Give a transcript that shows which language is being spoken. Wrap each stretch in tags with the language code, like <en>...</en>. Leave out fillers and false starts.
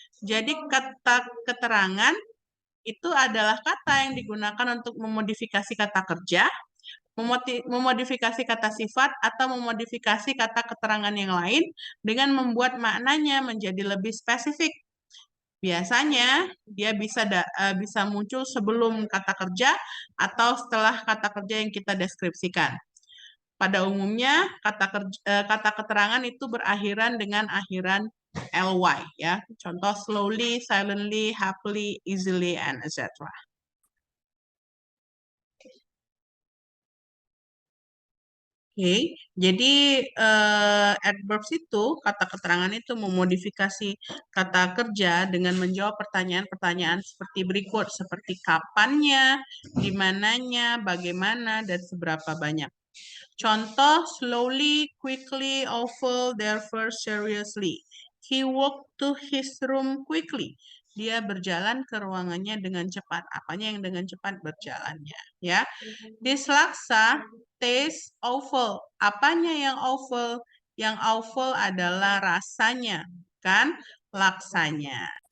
<id>Jadi kata keterangan itu adalah kata yang digunakan untuk memodifikasi kata kerja, memodifikasi kata sifat, atau memodifikasi kata keterangan yang lain dengan membuat maknanya menjadi lebih spesifik. Biasanya dia bisa muncul sebelum kata kerja atau setelah kata kerja yang kita deskripsikan. Pada umumnya kata keterangan itu berakhiran dengan akhiran ly, ya. Contoh slowly, silently, happily, easily, and etc. Oke, jadi adverbs itu, kata keterangan itu memodifikasi kata kerja dengan menjawab pertanyaan-pertanyaan seperti berikut, seperti kapannya, di mananya, bagaimana, dan seberapa banyak. Contoh, slowly, quickly, awful, therefore, seriously.</id> <en>He walked to his room quickly.</en> <id>Dia berjalan ke ruangannya dengan cepat. Apanya yang dengan cepat berjalannya, ya.</id> <en>This laksa taste awful.</en> <id>Apanya yang</id> <en>awful?</en> <id>Yang awful adalah rasanya, kan? Laksanya.</id>